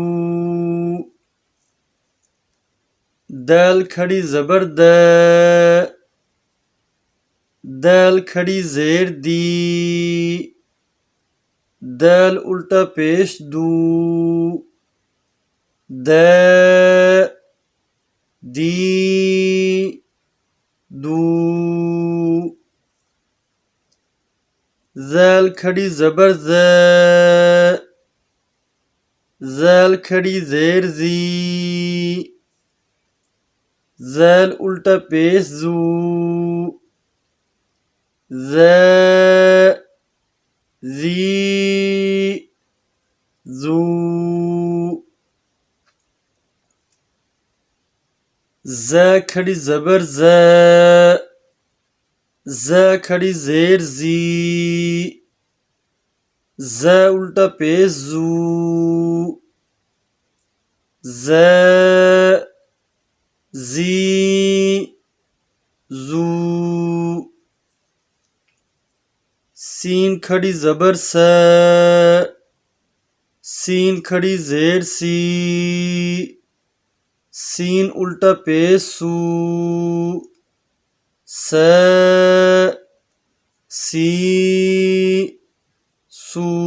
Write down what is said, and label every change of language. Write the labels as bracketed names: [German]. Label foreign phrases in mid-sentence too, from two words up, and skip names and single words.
[Urdu] دال کھڑی زبر د، دال کھڑی زیر دی، دال الٹا پیش دو، د دی دو۔ ذال کھڑی زبر ز، ذال کھڑی زیر زی، ذال الٹا پیش زو، ز زی زو۔ ز کھڑی زبر ز، ز کھڑی زیر زی، ز الٹا پیش زو، ز زی زو۔ سین کھڑی زبر س، سین کھڑی زیر سی، سین الٹا پیش سو، س سی سو۔